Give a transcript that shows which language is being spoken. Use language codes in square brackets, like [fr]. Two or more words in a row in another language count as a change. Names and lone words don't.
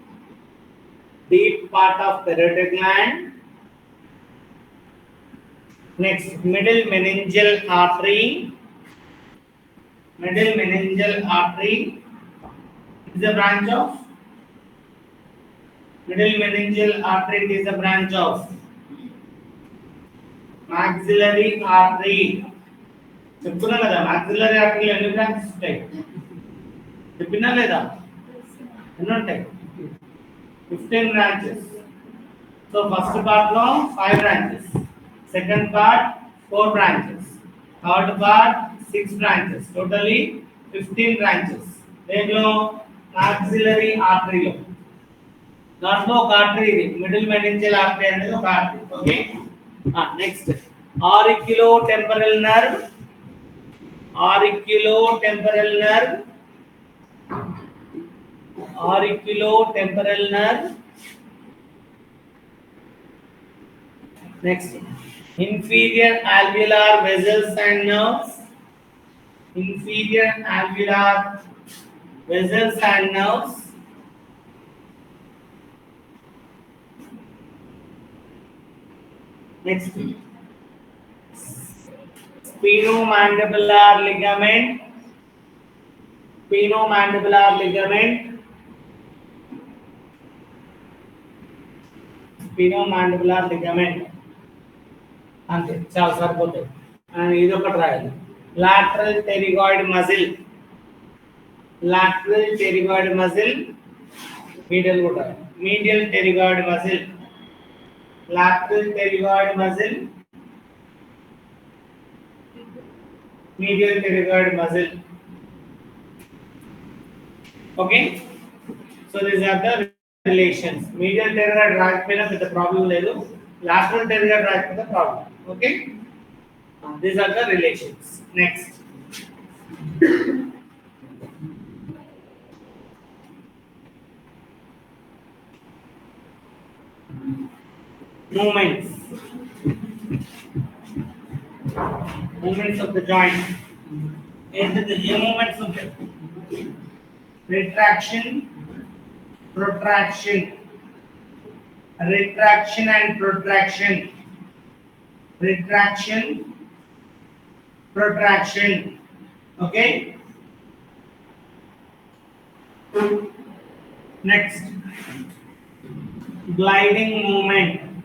[en] Next, middle meningeal artery. Is a branch of maxillary artery. [te] చెప్తున్నా కదా [en] maxillary artery [te] ఎన్ని బ్రాంచెస్ ఉంటాయి చెప్పినా లేదా ఎన్ని ఉంటాయి 15 branches. [en] So first part లో 5 branches, second part 4 branches, third part 6 branches, totally 15 branches. [te] దేంట్లో [en] maxillary artery [te] లో దాంట్లో ఒక ఆర్టరీ ఇది [en] middle meningeal artery [te] అనేది ఒక ఆర్టరీ. [en] okay, next auriculotemporal nerve. Next, inferior alveolar vessels and nerves. Next, Spinomandibular ligament. [te] అంతే, చాలా సరిపోతాయి. ఇది ఒకటి రాయాలి. [en] lateral pterygoid muscle. medial కూడా medial pterygoid muscle. medial pterygoid muscle. Okay, so these are the relations. Medial pterygoid [te] రాకపోయినా పెద్ద ప్రాబ్లం లేదు, [en] lateral pterygoid [te] రాకపోతే ప్రాబ్లం. [en] Okay, these are the relations. Next, movements of the joint. [te] ఏంటిది ఏ మూమెంట్స్ ఉంటాయి? [en] retraction and protraction. Okay, next, gliding movement.